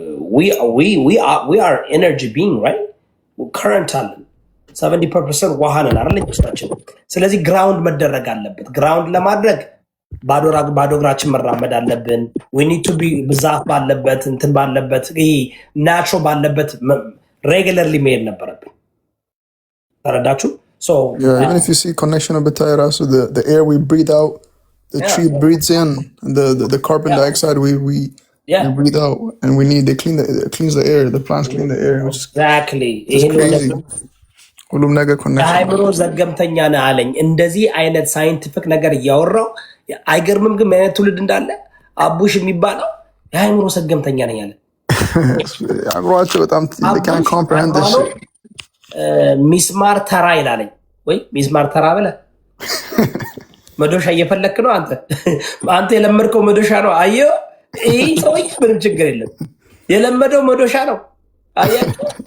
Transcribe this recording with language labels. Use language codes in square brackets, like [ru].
[en] we are energy being right current [am] አለን 70% ውሃ ነን አይደል ውስጣችን። ስለዚህ ግራውንድ መደረግ አለበት። ግራውንድ ለማድረግ ባዶ እግራችን መራመድ አለብን። [en] we need to be [am] ዛፍ ባለበት እንትን ባለበት ይሄ ናቹራል ባለበት ሬጉላርሊ መሄድ ነበረብን። ተረዳችሁ? [en] So even if you see connection [am] ብታይ ራሱ [en] the air we breathe out the tree breathes in the carbon dioxide we breathe out and we need it cleans the air, the plants clean the air, which is exactly crazy. [am] ሁሉም ነገር ኮኔክሽን አይምሮ ዘገምተኛ ነህ አለኝ። እንደዚህ አይነት ሳይንቲፊክ ነገር እያወራው አይገርምም? ግን አይነት ትውልድ እንዳለ አቡሽ የሚባለው የአይምሮ ዘገምተኛ ነኝ አለ። አግሯቸው በጣም [en] they can't comprehend this shit. [am] ሚስማር ተራ ይላለኝ ወይ ሚስማር ተራ ብለህ መዶሻ እየፈለክ ነው አንተ የለመድከው መዶሻ ነው። አየሁ ይህ ሰውዬ ምንም ችግር የለም የለመደው መዶሻ ነው። አያችሁ